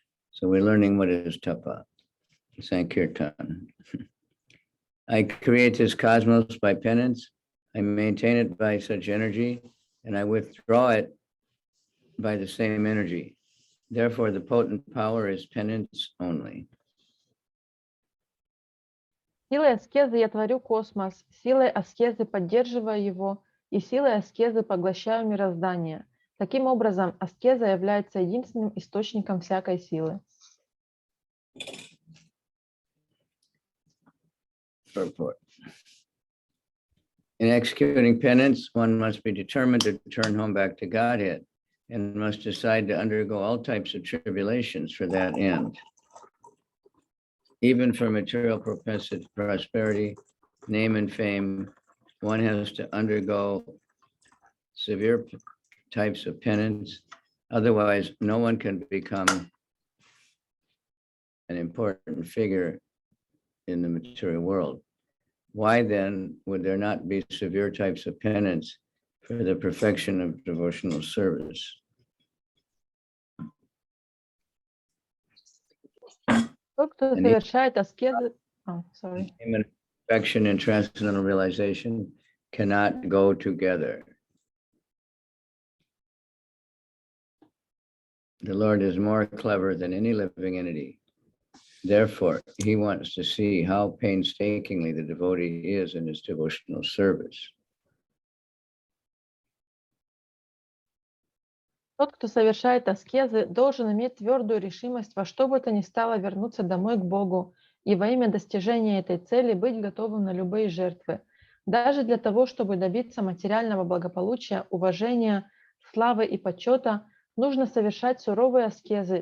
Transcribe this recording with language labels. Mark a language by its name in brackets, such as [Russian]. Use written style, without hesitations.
[English] So we're learning what is tapa, Sankirtan. I create this cosmos by penance, I maintain it by such energy, and I withdraw it by the same energy. Therefore, the potent power is penance only. [Russian] Силой аскезы я творю космос, силой аскезы поддерживаю его, и силой аскезы поглощаю мироздание. Таким образом, аскеза является единственным источником всякой силы. [English] Purport. In executing penance, one must be determined to turn home back to Godhead and must decide to undergo all types of tribulations for that end. Even for material prosperity, name and fame, one has to undergo severe types of penance. Otherwise, no one can become an important figure in the material world. Why then would there not be severe types of penance for the perfection of devotional service? [Russian] Тот, кто совершает аскезы... [English] Perfection and transcendental realization cannot go together. The Lord is more clever than any living entity. Therefore, he wants to see how painstakingly the devotee is in his devotional service. [Russian] Тот, кто совершает аскезы, должен иметь твердую решимость во что бы то ни стало вернуться домой к Богу и во имя достижения этой цели быть готовым на любые жертвы. Даже для того, чтобы добиться материального благополучия, уважения, славы и почета, нужно совершать суровые аскезы.